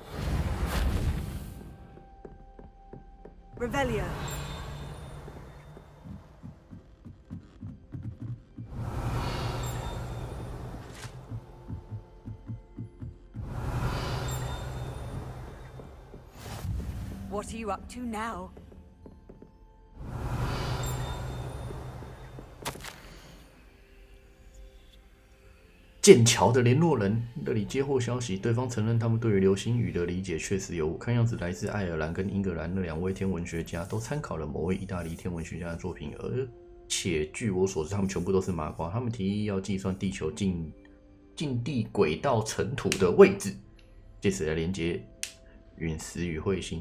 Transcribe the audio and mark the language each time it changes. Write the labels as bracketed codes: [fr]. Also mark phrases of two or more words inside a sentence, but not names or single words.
[en] Revelio. What are you up to now? [zh] 剑桥的联络人那里接获消息，对方承认他们对于流星雨的理解确实有误。看样子来自爱尔兰跟英格兰那2位天文学家都参考了某位意大利天文学家的作品，而且据我所知，他们全部都是麻瓜。他们提议要计算地球近地轨道尘土的位置，借此来连接陨石与彗星。